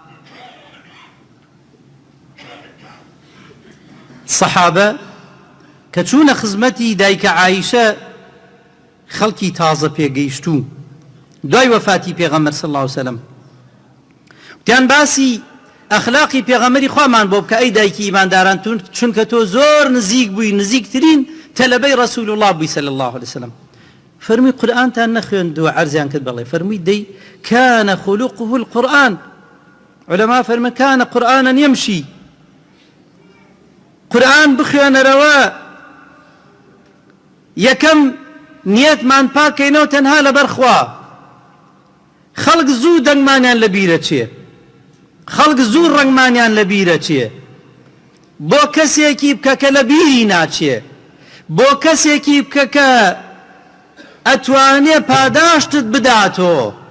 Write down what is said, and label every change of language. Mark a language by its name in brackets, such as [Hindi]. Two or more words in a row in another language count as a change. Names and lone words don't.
[Central Kurdish] سەحابە کە کە چوونە خزمەتی دایکە عایشە خەڵکی تازە پێگەیشتوو دوای وەفاتی پێغەمبەر صلی [Arabic] الله علیه وسلم [Central Kurdish] وتیان باسی ئەخلاقی پێغەمبەری خوامان بۆ بکە ئەی دایکی ئیمانداران چونکە تۆ زۆر نزیک بووی نزیکترین تەلەبەی ڕەسوول الله بووی [Arabic] صلی الله علیه وسلم [Central Kurdish] فەرمووی قورئانتان نەخوێندووە عەرزیان کرد بەڵێ فەرمووی دەی [Arabic] كان خلقه القرآن [Central Kurdish] علماء فەرمووی [Arabic] كان قرآنا يمشي [Central Kurdish] قورئان بخوێنەرەوە یەکەم نیەتمان پاکەینەوە تەنها لەبەر خوا خەڵک زوو دەنگمانیان لە بیرە چێ خەڵک زوو ڕەنگمانیان لە بیرە چێ بۆ کەسێکی بکە کە لە بیری ناچێ بۆ کەسێکی بکە کە ئەتوانێ پاداشتت بداتەوە